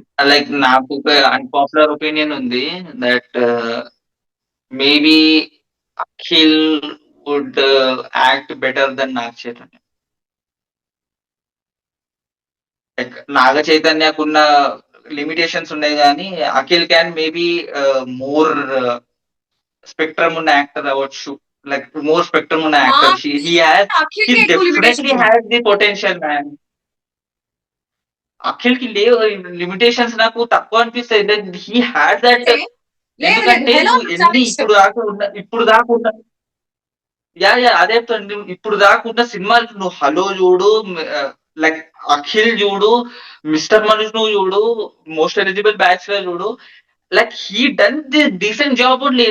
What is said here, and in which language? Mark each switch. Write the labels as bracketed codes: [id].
[en] Like నాకు ఒక unpopular opinion ఉంది that maybe Akhil would act better than Naga Chaitanya. [te] Like Naga చైతన్యకున్న limitations ఉన్నాయి కానీ Akhil can maybe more spectrum ఉన్న యాక్టర్ అవ్వచ్చు. లైక్ మోర్ స్పెక్ట్రమ్ ఉన్న actor. Akhil [en] He definitely has the potential, man. [te] Akhil కి లేవు లిమిటేషన్స్, నాకు తక్కువ అనిపిస్తాయి. [en] He had that. [te] ఎందుకంటే నువ్వు ఎన్ని ఇప్పుడు దాకా అదే చెప్తాను. ఇప్పుడు దాకా ఉన్న సినిమాలు నువ్వు హలో చూడు, లైక్ అఖిల్ చూడు, మిస్టర్ మనుష్ నువ్వు చూడు, మోస్ట్ ఎలిజిబుల్ బ్యాచ్లర్ చూడు, [en] Like he done the decent job only.